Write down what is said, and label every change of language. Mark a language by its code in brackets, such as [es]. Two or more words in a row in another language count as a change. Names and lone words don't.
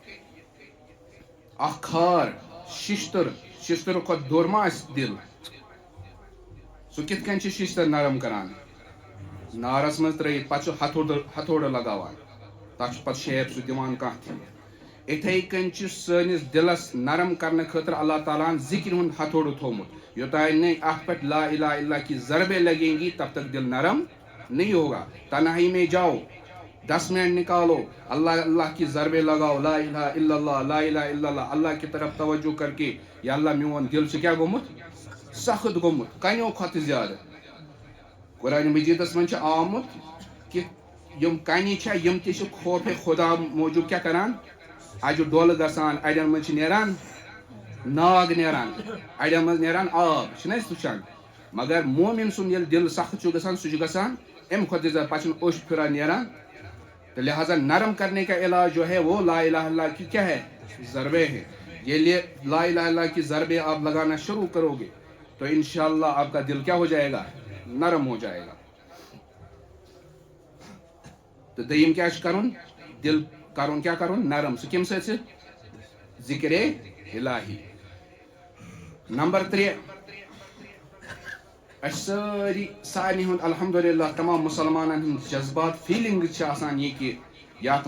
[ks] اکھ کھار شِشتٕر کھۄتہٕ دوٚر ما آسہِ دِل سُہ کِتھ کٔنۍ چھُ شِشتٕر نرم کران نارس منٛز ترٲیِتھ پتہٕ چھُ ہتھوڑٕ لگاوان تتھ چھُ پتہٕ شیپ سُہ دِوان کانٛہہ تہِ یِتھٕے کٔنۍ چھُ سٲنِس دِلس نرم کرنہٕ خٲطرٕ اللہ تعالیٰ ہن ذِکرِ ہُنٛد ہتھوڑٕ تھوٚومُت یوٚتانۍ نہٕ اتھ [ur] پٮ۪ٹھ [ar] لا الہ الا اللہ [ur] کی ضربے لگیں گی تب تک دل نرم نہیں ہوگا تنہائی میں جاؤ 10 منٹ نکالو اللہ اللہ کی ضربے لگاؤ [ar] لا الہ الا اللہ لا الہ الا اللہ [ur] اللہ کی طرف توجہ کر کے [ks] یا اللہ میون دل چھُ کیٛاہ گوٚمُت سخت گوٚمُت کنیو کھۄتہٕ زیادٕ قرآنِ مجیٖدس منٛز چھُ آمُت کہِ یِم کنہِ چھےٚ یِم تہِ چھِ خوفے خدا موٗجوٗب کیٛاہ کران اجہِ ڈولہٕ گژھان اڑٮ۪ن منٛز چھِ نیران ناگ نیران اڑٮ۪ن منٛز نیران آب چھِنہ أسۍ وٕچھان مگر مومِن سُنٛد ییٚلہِ دِل سخت چھُ گژھان سُہ چھُ گژھان امہِ کھۄتہٕ تہِ زیادٕ پتہٕ چھُنہٕ اوٚش پھِران نیران تو [ur] لہٰذا نرم کرنے کا علاج جو ہے وہ [ar] لا الہ اللہ [ur] کی کیا ہے ضربے ہے یہ [ar] لا الہ اللہ [ur] کی ضربے آپ لگانا شروع کرو گے تو انشاءاللہ آپ کا دل کیا ہو جائے گا نرم ہو جائے گا [ks] تو دوٚیِم کیٛاہ چھُ کرُن دل کرُن کیٛاہ کرُن نرم سُہ کمہِ سۭتۍ ذِکرے الہی نمبر 3 أسۍ سٲری سارنٕے ہُنٛد الحمدُاللہ تمام مُسلمانن ہُنٛد جذبات فیٖلِنٛگٕز چھِ آسان یہِ کہِ یتھ